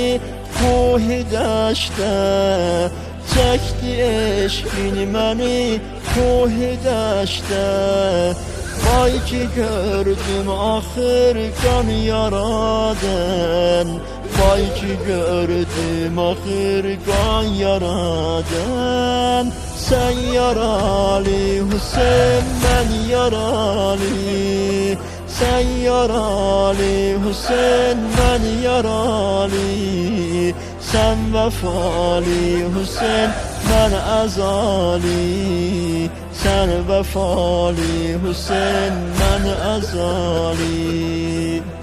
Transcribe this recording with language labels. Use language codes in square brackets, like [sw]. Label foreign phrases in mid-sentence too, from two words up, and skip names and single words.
[az] kuhi dəşdə Çəkdi eşqini məni kuhi dəşdə Vay ki gördüm axır qan yaradan Vay ki gördüm axır qan yaradan [tr] Sen yaralı Hüseyin ben yaralı Sen yaralı Hüseyin ben yaralı Sen vefalı Hüseyin ben azali Sen vefalı Hüseyin ben azali